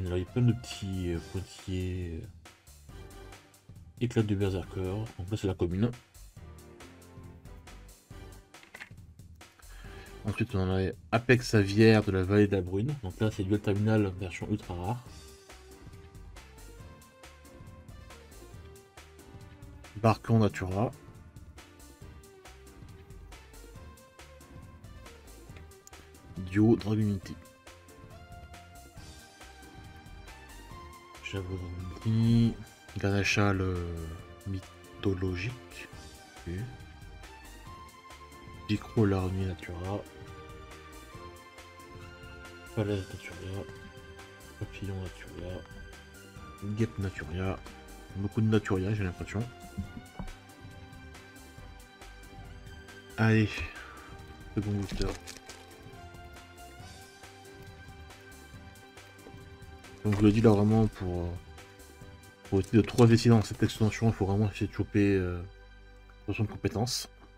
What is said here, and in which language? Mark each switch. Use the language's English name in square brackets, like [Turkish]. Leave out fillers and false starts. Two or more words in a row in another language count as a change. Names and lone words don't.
[French] Il y a plein de petits pointillés. Éclat du berserker, donc là c'est la commune. Ensuite on a Apex Aviaire de la vallée de la brune, donc là c'est duel terminal version ultra rare. Barcan Natura. Duo Dragunity. Javonti. Ganachal mythologique. Okay. Picro l'armée Natura. Falaise Natura. Papillon Natura. Guêpe Naturia. Beaucoup de Naturia j'ai l'impression. Allez, second booster. Donc je le dis là vraiment pour essayer de trop investir dans cette extension, il faut vraiment essayer de choper son de compétences.